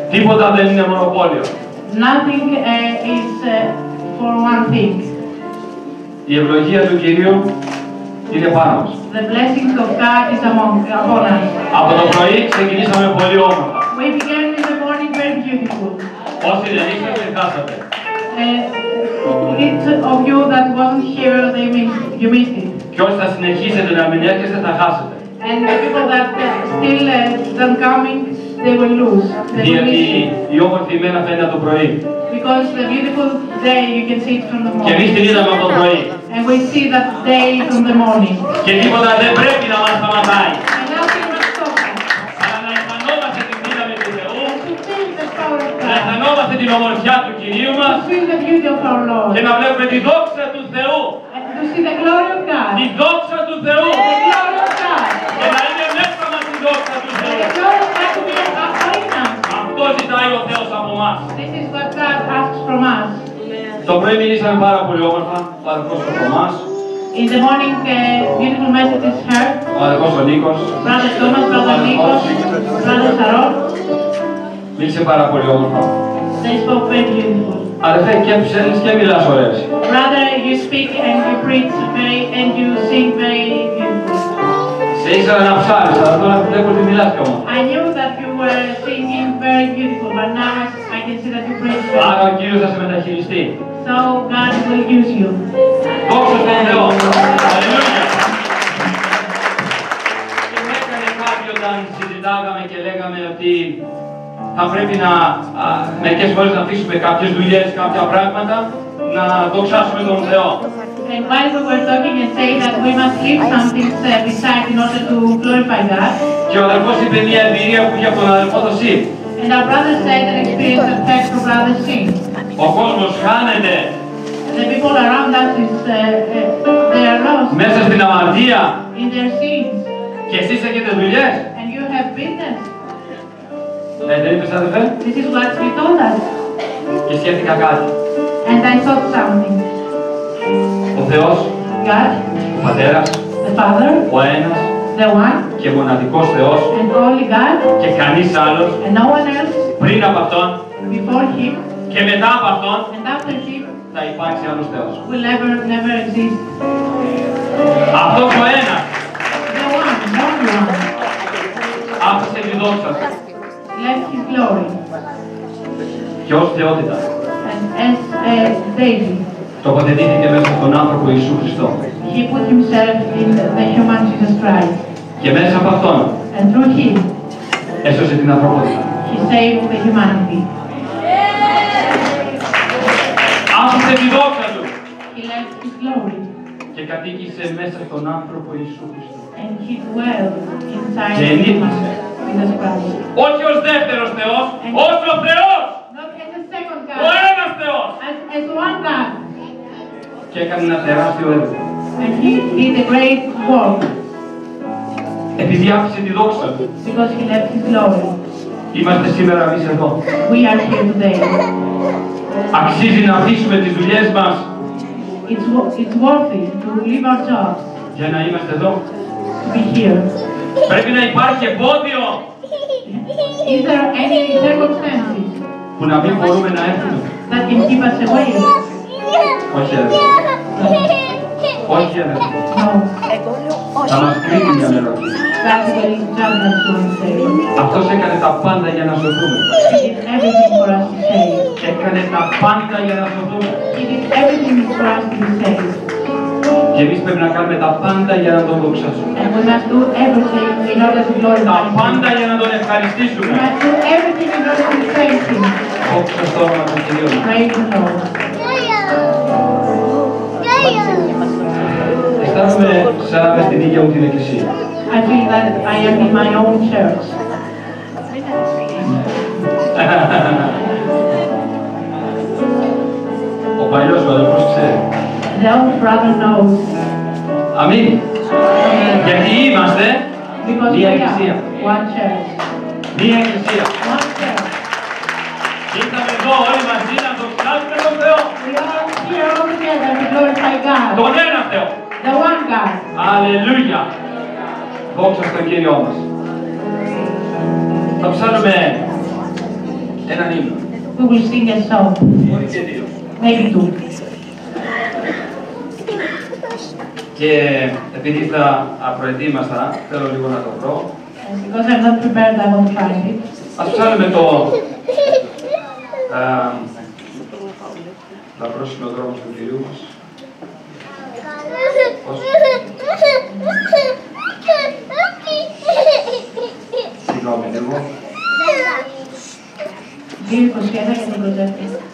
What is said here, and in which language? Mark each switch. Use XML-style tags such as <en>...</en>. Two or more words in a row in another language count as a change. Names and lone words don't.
<el>Τίποτα δεν είναι μονοπόλιο.</el> <en>Nothing is for one thing.</en> <el>Η ευλογία του Κυρίου είναι πάνω μας.</el> <en>The blessings of God is upon us.</en> <el>Από το πρωί ξεκινήσαμε πολύ όμορφα.</el> <en>We began in the morning very beautiful.</en> <el>Όσοι δεν ήσασταν, χάσατε.</el> <en>Each of you that wasn't here, you missed it.</en> <el>Και όσοι θα συνεχίσετε να μην έρχεστε, θα χάσετε.</el> <en>And the people that still don't coming, they will lose. They will</en> <el>Διότι</el> <en>miss it.</en> <el>η όμορφη ημέρα φαίνεται από το πρωί.</el> <en>Because the beautiful day, you can see it from the</en> <el>Και εμείς την</el> <en>morning.</en> <el>είδαμε από το πρωί.</el> <en>And we see that day from the morning.</en> <el>Και τίποτα δεν πρέπει να μας σταματάει.</el> <en>And nothing must stop us.</en> <el>Αλλά να αισθανόμαστε την δύναμη του Θεού,</el> <en>To feel the power of</en> <el>να</el> <en>God.</en> <el>αισθανόμαστε την ομορφιά του Κυρίου μας</el> <en>To feel the beauty of our Lord.</en> <el>και να βλέπουμε τη δόξα του Θεού.</el> <en>And to see the glory of God.</en> <el>Τη δόξα του Θεού.</el> <en>The glory of God.</en> <el>Και να είναι μέσα μας η δόξα του Θεού.</el> <en>The glory of God to be in us.</en> <el>Αυτό ζητάει ο Θεός από εμάς.</el> <en>This is what God asks from us.</en> <el>Το πρωί μιλήσαμε πάρα πολύ όμορφα, ο αδερφός ο Θωμάς,</el> <en>In the morning, beautiful messages heard.</en> <el>ο αδερφός ο Νίκος,</el> <en>Brother Thomas, Brother Nikos, Brother Saron.</en> <el>μίλησε πάρα πολύ όμορφα.</el> <en>They spoke very beautiful.</en> <el>Αδερφέ, και ψέλνεις και μιλάς ωραίες.</el> <en>Brother, you speak and you preach very and you sing very beautiful.</en> <el>Σε ήξερα να ψάρεις, αλλά τώρα βλέπω ότι μιλάς κι όμως.</el> <en>I knew that you were singing very beautiful, but now I can see that you preach very</en> <el>Άρα ο</el> <en>well.</en> <el>Κύριος θα σε μεταχειριστεί.</el> <en>So God will use you.</en> <el>Δόξα στον Θεό. Αλληλούια. Και μου έκανε κάτι όταν συζητάγαμε και λέγαμε ότι θα πρέπει να μερικές φορές να αφήσουμε κάποιες δουλειές, κάποια πράγματα, να δοξάσουμε τον Θεό.</el> <en>And while we were talking and saying that we must leave some things beside in order to glorify God,</en> <el>Και ο αδερφός είπε μια εμπειρία που είχε από τον αδερφό το Σιμ.</el> <en>and our brother said an experience of fact for brother Singh.</en> <el>Ο κόσμος χάνεται</el> <en>The people around us they are lost</en> <el>μέσα στην αμαρτία</el> <en>in their sins,</en> <el>και εσείς έχετε δουλειές.</el> <en>and you have business.</en> <el>Δεν είπες αδερφέ?</el> <en>This is what he told us,</en> <el>Και σκέφτηκα κάτι.</el> <en>and I thought something.</en> <el>Ο Θεός,</el> <en>God,</en> <el>ο Πατέρας,</el> <en>the Father,</en> <el>ο ένας</el> <en>the one</en> <el>και μοναδικός Θεός</el> <en>and only God,</en> <el>και κανείς άλλος</el> <en>and no one else</en> <el>πριν από Αυτόν</el> <en>before Him</en> <el>και μετά από Αυτόν</el> <en>and after Him</en> <el>θα υπάρξει άλλος Θεός.</el> <en>will never exist.</en> <el>Αυτός ο ένας</el> <en>The one, the only one,</en> <el>άφησε τη δόξα του</el> <en>left His glory,</en> <el>και ως θεότητα</el> <en>and as David,</en> <el>τοποθετήθηκε μέσα στον άνθρωπο Ιησού Χριστό.</el> <en>He put Himself in the human Jesus Christ,</en> <el>Και μέσα από Αυτόν</el> <en>and through Him</en> <el>έσωσε την ανθρωπότητα.</el> <en>He saved the humanity.</en> <el>Άφησε τη δόξα του</el> <en>He left His glory,</en> <el>και κατοίκησε μέσα στον άνθρωπο Ιησού Χριστό.</el> <en>and He dwelled inside</en> <el>Και</el> <en>the human</en> <el>ενίκησε.</el> <en>Jesus Christ.</en> <el>Όχι ως δεύτερος Θεός, ως ο Θεός,</el> <en>Not as a second</en> <el>ο</el> <en>God,</en> <el>ένας Θεός.</el> <en>as one God.</en> <el>Και έκανε ένα τεράστιο έργο.</el> <en>And He did a great work</en> <el>Επειδή άφησε τη δόξα του,</el> <en>because He left His glory.</en> <el>είμαστε σήμερα εμείς εδώ.</el> <en>We are here today.</en> <el>Αξίζει να αφήσουμε τις δουλειές μας</el> <en>It's worthy to leave our jobs</en> <el>για να είμαστε εδώ.</el> <en>to be here.</en> <el>Πρέπει να υπάρχει εμπόδιο</el> <en>Is there any circumstances</en> <el>που να μην μπορούμε να έρθουμε.</el> <en>that can keep us away?</en> <el>Όχι αδερφέ. Όχι αδερφέ.</el> <en>No.</en> <el>Θα μας κρίνει μια μέρα.</el> <en>God will judge us one day.</en> <el>Αυτός έκανε τα πάντα για να σωθούμε.</el> <en>He did everything for us to save.</en> <el>Έκανε τα πάντα για να σωθούμε.</el> <en>He did everything for us to be saved.</en> <el>Και εμείς πρέπει να κάνουμε τα πάντα για να τον δοξάσουμε.</el> <en>And we must do everything in order to</en> <el>Τα</el> <en>glorify Him.</en> <el>πάντα για να τον</el> <en>We</en> <el>ευχαριστήσουμε.</el> <en>must do everything in order to praise Him.</en> <el>Δόξα στο όνομα του Κυρίου.</el> <en>Praise the Lord.</en> <el>Αισθάνομαι σαν να είμαι στην ίδια μου την εκκλησία.</el> <en>I feel that I am in my own church.</en> <el>Ο παλιός ο αδελφός ξέρει.</el> <en>The old brother knows</en> <el>Αμήν. Γιατί είμαστε</el> <en>because we</en> <el>μία</el> <en>are</en> <el>εκκλησία.</el> <en>one church.</en> <el>Μία εκκλησία.</el> <en>One church.</en> <el>Ήρθαμε εδώ όλοι μαζί να δοξάσουμε τον Θεό.</el> <en>We are here all together to glorify God.</en> <el>Τον ένα Θεό.</el> <en>The one God.</en> <el>Αλληλούια. Δόξα στον Κύριό μας. Θα ψάρουμε Έναν ύμνο.</el> <en>We will sing a song.</en> <el>Μπορεί και δύο.</el> <en>Maybe two.</en> <el>Και επειδή θα προετοίμασα, θέλω λίγο να το βρω.</el> <en>Because I'm not prepared, I won't find it.</en> <el>Ας ψάλουμε το λαμπρός είναι ο δρόμος του Κυρίου μας. Συγγνώμη λίγο. 2:21 για τον προτζέκτη.</el>